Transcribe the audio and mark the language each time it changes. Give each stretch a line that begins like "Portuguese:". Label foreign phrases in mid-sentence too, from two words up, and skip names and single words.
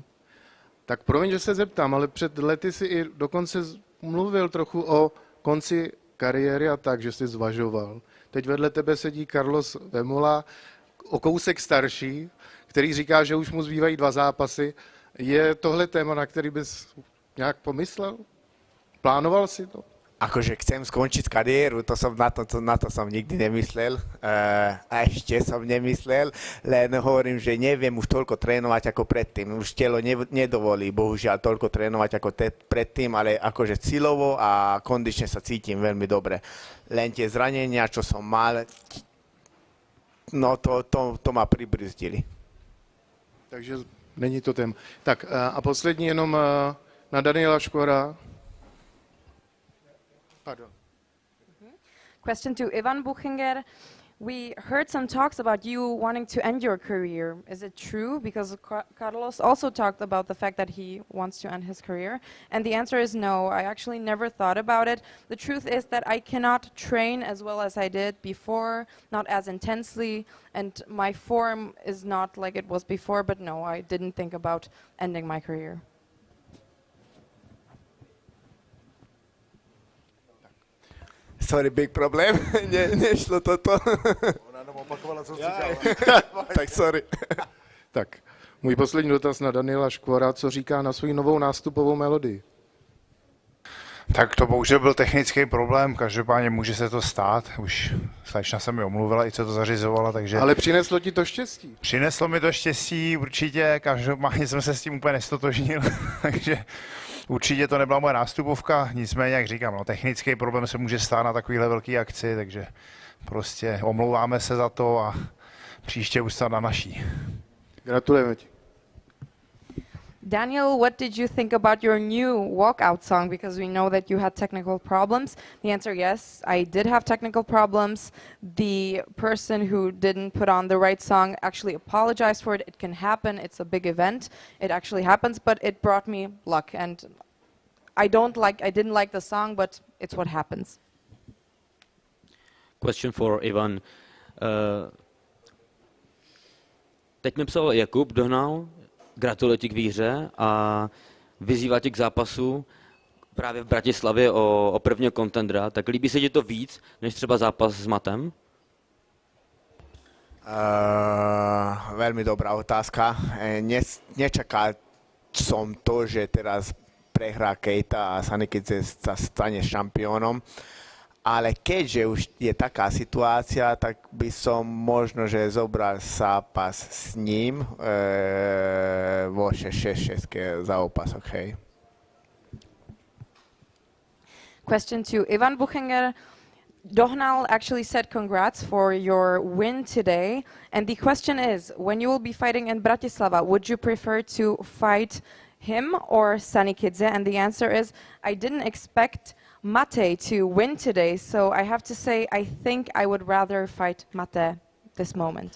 Czech: Tak promiň, že se zeptám, ale před lety si i dokonce mluvil trochu o konci kariéry a tak, že jsi zvažoval. Teď vedle tebe sedí Carlos Vemola, o kousek starší, který říká, že už mu zbývají 2 zápasy. Je tohle téma, na který bys nějak pomyslel? Plánoval si to?
Slovak: Akože chcem skončiť kariéru, na to som nikdy nemyslel. A ešte som nemyslel, len hovorím, že neviem už toľko trénovať ako predtým. Už telo nedovolí, bohužiaľ, toľko trénovať ako predtým, ale akože silovo a kondične sa cítim veľmi dobre. Len tie zranenia, čo som mal, no to ma pribrzdili.
Czech: Takže není to téma. Tak a poslední jenom na Daniela Škvora. Pardon.
English: Question to Ivan Buchinger. We heard some talks about you wanting to end your career. Is it true? Because Carlos also talked about the fact that he wants to end his career. And the answer is no. I actually never thought about it. The truth is that I cannot train as well as I did before, not as intensely, and my form is not like it was before, but no, I didn't think about ending my career. Sorry, big problém.
Czech: Nešlo toto. Ona jenom opakovala, co říkala. Tak sorry. Tak, můj poslední dotaz na Daniela Škvora, co říká na svou novou nástupovou melodii. Tak to bohužel byl technický problém, každopádně může se to stát, už slečna se mi omluvila, i co to zařizovala, takže... Ale přineslo ti to štěstí? Přineslo mi to štěstí, určitě, každopádně jsem se s tím úplně nestotožnil, takže určitě to nebyla moje nástupovka, nicméně, jak říkám, no, technický problém se může stát na takovýhle velký akci, takže prostě omlouváme se za to a příště už snad na naší. Gratulujeme ti.
English: Daniel, what did you think about your new walkout song? Because we know that you had technical problems. The answer, yes, I did have technical problems. The person who didn't put on the right song actually apologized for it. It can happen. It's a big event. It actually happens, but it brought me luck. And I didn't like the song, but it's what happens. Question for Ivan.
Czech: Teď mi psal Jakub Dohnal, gratuluji ti k výhře a vyzývá tě k zápasu právě v Bratislavě o prvního kontendera. Tak líbí se ti to víc, než třeba zápas s Matem?
Slovak: Veľmi dobrá otázka. Nečakal som to, že teraz prehrá Keita a Štvanice sa stane šampiónom. Ale keďže už je taká situácia, tak by som možno, že zobral zápas s ním vo 6-6 zápasoch, hej.
English: Question to Ivan Buchinger. Dohnal actually said congrats for your win today. And the question is, when you will be fighting in Bratislava, would you prefer to fight him or Štvanice? And the answer is, I didn't expect Mate to win today, so I have to say I think I would rather fight Mate this moment.